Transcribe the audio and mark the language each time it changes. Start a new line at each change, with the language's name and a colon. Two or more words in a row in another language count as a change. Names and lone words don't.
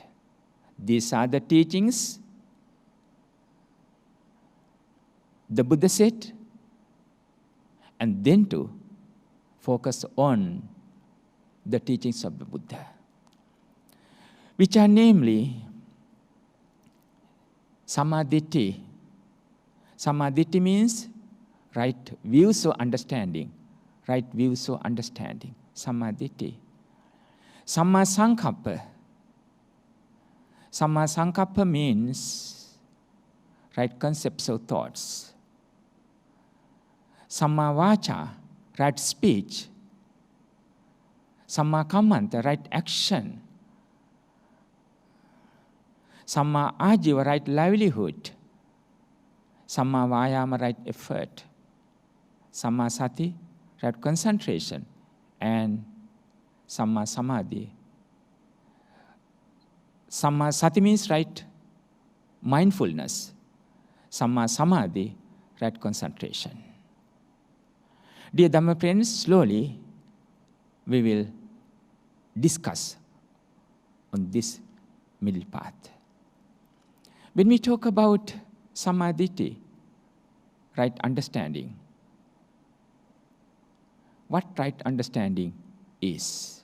English: These are the teachings the Buddha said, and then to focus on the teachings of the Buddha, which are namely samadhi. Samadhi means right views or understanding. Right views or understanding.
Pali: Samadhi. Samma sankappa. Samma sankappa
English: means right concepts or thoughts.
Pali: Samma vacha,
English: right speech.
Pali: Samma kammanta,
English: right action.
Pali: Samma ajiva,
English: right livelihood.
Pali: Samma vayama,
English: right effort.
Pali: Samma sati,
English: right concentration. And
Pali: Samma samadhi. Samma sati
English: means right mindfulness.
Pali: Samma samadhi,
English: right concentration. Dear Dhamma friends, slowly we will discuss on this middle path. When we talk about samadhi, right understanding, what right understanding is?